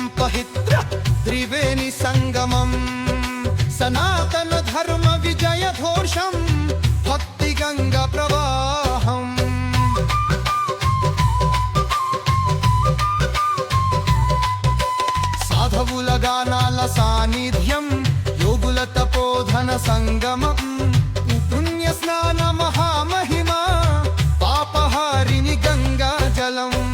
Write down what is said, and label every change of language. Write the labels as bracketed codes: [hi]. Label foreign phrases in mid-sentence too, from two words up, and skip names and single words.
[sa] पवित्र त्रिवेणी संगमम सनातन धर्म विजय घोषम भक्ति गंगा प्रवाहम [te] సాధవుల గానాల సాన్నిధ్యం యోగుల తపోధన సంగమం పుణ్య స్నాన మహామహిమ పాపహారిణి గంగా జలం